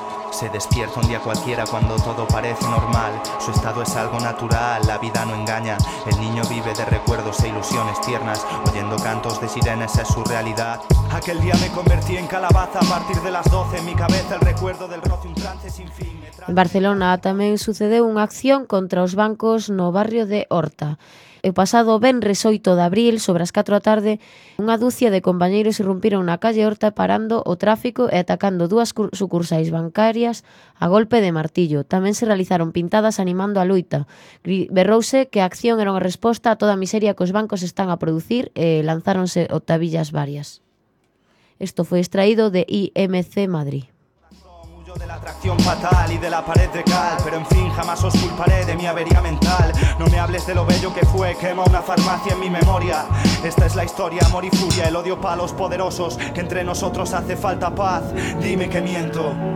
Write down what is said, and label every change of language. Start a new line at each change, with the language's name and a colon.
Spanish: Se despierta un día cualquiera cuando todo parece normal. Su estado es algo natural, la vida no engaña. El niño vive de recuerdos e ilusiones tiernas. Oyendo cantos de sirenas es su realidad. Aquel día me convertí en calabaza a partir de las 12. En mi cabeza el recuerdo del roce, un trance sin fin.
Galician: En Barcelona tamén sucedeu unha acción contra os bancos no barrio de Horta. E pasado venres 8 de abril, sobre as 4 da tarde, unha dúcia de compañeiros irrumpiron na calle Horta parando o tráfico e atacando dúas sucursais bancarias a golpe de martillo. Tamén se realizaron pintadas animando a loita. Berrouse que a acción era unha resposta a toda a miseria que os bancos están a producir e lanzáronse octavillas varias. Esto foi extraído de IMC Madrid.
Spanish: De la atracción fatal y de la pared de cal, pero en fin jamás os culparé de mi avería mental. No me hables de lo bello que fue, quema una farmacia en mi memoria. Esta es la historia, amor y furia, el odio para los poderosos, que entre nosotros hace falta paz. Dime que miento.